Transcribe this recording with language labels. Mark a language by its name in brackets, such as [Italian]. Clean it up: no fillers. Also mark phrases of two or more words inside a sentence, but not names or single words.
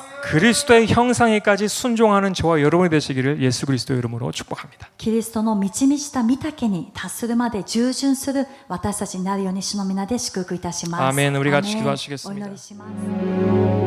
[Korean] 그리스도의 형상에까지 순종하는 저와 여러분이 되시기를 예수 그리스도의 이름으로 축복합니다. [Japanese] キリストの満ち満ちた御丈に達するまで従順する私たちになるように主の皆で祝福いたします。 [Korean] 아멘. 우리 같이 [Japanese] アーメン [Korean] 기도하시겠습니다. [Japanese] お祈りします。